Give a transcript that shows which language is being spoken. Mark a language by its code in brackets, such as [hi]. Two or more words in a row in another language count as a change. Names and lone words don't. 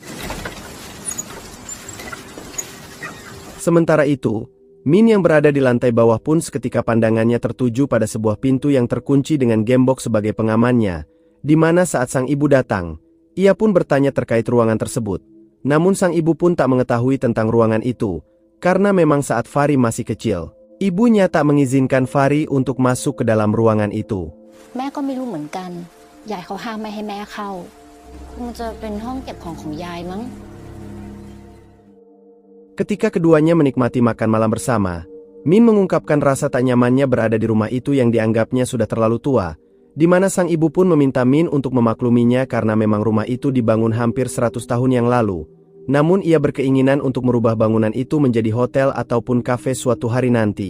[id] Sementara itu, Min yang berada di lantai bawah pun seketika pandangannya tertuju pada sebuah pintu yang terkunci dengan gembok sebagai pengamannya, di mana saat sang ibu datang, ia pun bertanya terkait ruangan tersebut. Namun sang ibu pun tak mengetahui tentang ruangan itu, karena memang saat Fari masih kecil, ibunya tak mengizinkan Fari untuk masuk ke dalam ruangan itu. [th] แม่ก็ไม่รู้เหมือนกันยายเขาห้ามไม่ให้แม่เข้าคงจะเป็นห้องเก็บของยายมั้ง [id] Ketika keduanya menikmati makan malam bersama, Min mengungkapkan rasa tak nyamannya berada di rumah itu yang dianggapnya sudah terlalu tua, di mana sang ibu pun meminta Min untuk memakluminya karena memang rumah itu dibangun hampir 100 tahun yang lalu. Namun ia berkeinginan untuk merubah bangunan itu menjadi hotel ataupun kafe suatu hari nanti.